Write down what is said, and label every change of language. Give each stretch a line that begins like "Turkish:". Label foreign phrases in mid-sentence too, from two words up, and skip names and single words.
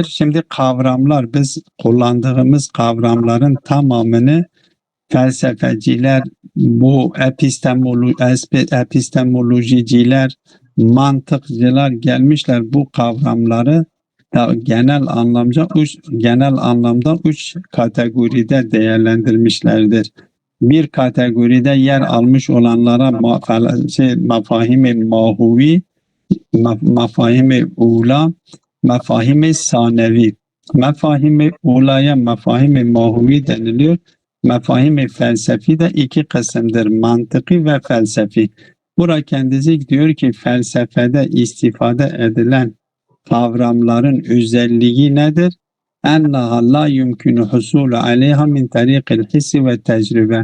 Turkish: Şimdi kavramlar, biz kullandığımız kavramların tamamını felsefeciler, bu epistemolojiciler, mantıkçılar gelmişler bu kavramları da genel anlamda üç kategoride değerlendirmişlerdir. Bir kategoride yer almış olanlara mafahim-i mahuvi, mafahim-i ula, mafahim-i sanevi. Mafahim-i ulaya mafahim-i mahuvi deniliyor. Mefahim-i felsefi de iki kısımdır. Mantıki ve felsefi. Burada kendisi diyor ki felsefede istifade edilen kavramların özelliği nedir?
Arabic: أنها لا يمكن حصول عليها من طريق الحس
Turkish: ve tecrübe.